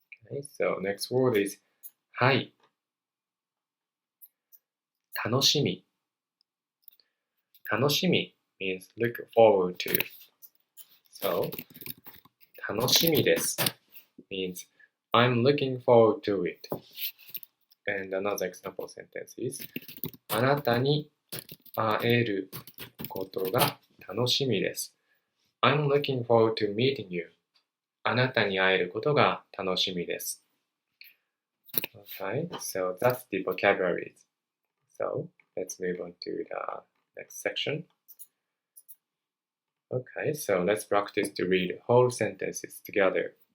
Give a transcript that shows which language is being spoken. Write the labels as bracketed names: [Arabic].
[English] Okay, so next word is はい。 [Japanese] 楽しみ。 [English] 楽しみ means look forward to. So [Japanese] 楽しみです [English] means I'm looking forward to it. And another example sentence is [Japanese] あなたに会えることが楽しみです。 [English] I'm looking forward to meeting you. [Japanese] あなたに会えることが楽しみです。 [English] Okay, so that's the vocabularies. So let's move on to the next section. Okay, so let's practice to read whole sentences together.